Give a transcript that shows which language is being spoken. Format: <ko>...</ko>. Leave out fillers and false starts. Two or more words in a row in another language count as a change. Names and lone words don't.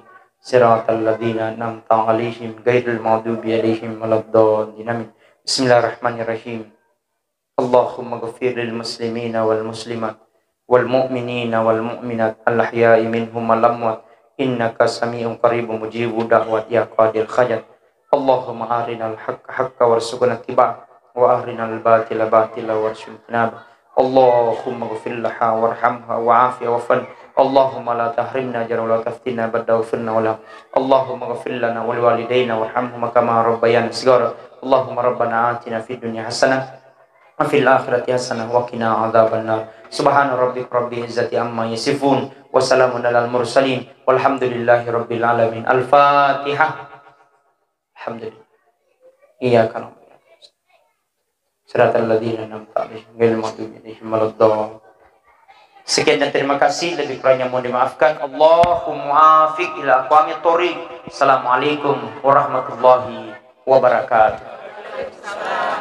<ar>صراط الذين أنعمت عليهم غير المغضوب عليهم ولا الضالين. بسم الله الرحمن الرحيم اللهم اغفر للمسلمين والمسلمات والمؤمنين والمؤمنات الأحياء منهم والأموات إنك سميع قريب مجيب الدعوات يا قاضي الحاجات. اللهم أرنا الحق حقا وارزقنا اتباعه وأرنا الباطل باطلا وارزقنا اجتنابه. اللهم اغفر لها وارحمها وعافها واعف. اللهم لا تحرمنا أجره ولا تفتنا بعده واغفرنا ولا. اللهم اغفر لنا ولوالدينا وارحمهما كما ربيانا صغارا. اللهم ربنا آتنا في الدنيا حسنة وفي الآخرة حسنة وقنا عذاب النار. سبحان ربك رب العزة عما يصفون وسلام على المرسلين والحمد لله رب العالمين. الفاتحة الحمد لله. إياك نعبد وإياك نستعين. صراط الذين أنعمت عليهم غير المغضوب عليهم ولا الضالين.</ar> <ms>Sekian dan terima kasih, lebih kurangnya mohon dimaafkan.</ms> <ar>اللهم وفق إلى أقوم الطريق. السلام عليكم ورحمة الله وبركاته.</ar>